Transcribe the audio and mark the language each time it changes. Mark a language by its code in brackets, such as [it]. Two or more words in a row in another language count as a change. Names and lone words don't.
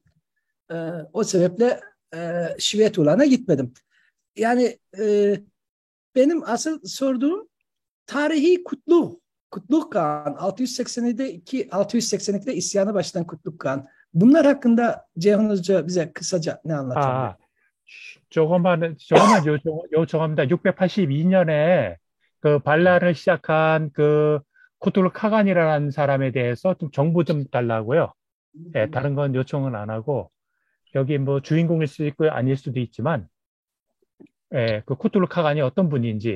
[tr] O sebeple Şivetulan'a gitmedim. Yani benim asıl sorduğum tarihi Kutluk Kağan, 682'de isyanı başlatan Kutluk Kağan. Bunlar hakkında Ceyhun Hoca bize kısaca ne anlatabilir? [ko] 조금만 요청합니다. 682년에 그 반란을 시작한 그 쿠툴 카간이라는 사람에 대해서 좀 정보 좀 달라고요. 예, 다른 건 요청은 안 하고 여기 뭐 주인공일 수도 있고 아닐 수도 있지만 예, 그 쿠툴 카간이 어떤 분인지.